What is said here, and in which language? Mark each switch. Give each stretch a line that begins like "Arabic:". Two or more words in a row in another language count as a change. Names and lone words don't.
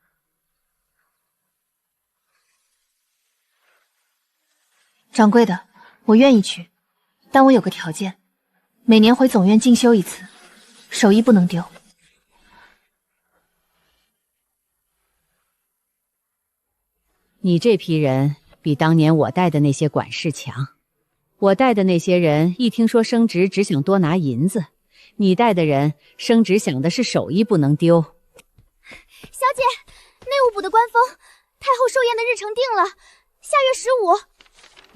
Chinese: 掌櫃的，我願意去，但我有個條件，每年回總院進修1次，手藝不能丟。你這批人比當年我帶的那些管事強。我帶的那些人一聽說升職，只想多拿銀子；你帶的人升職想的是手藝不能丟。小姐，內務部的官封，太后壽宴的日程定了，下月15。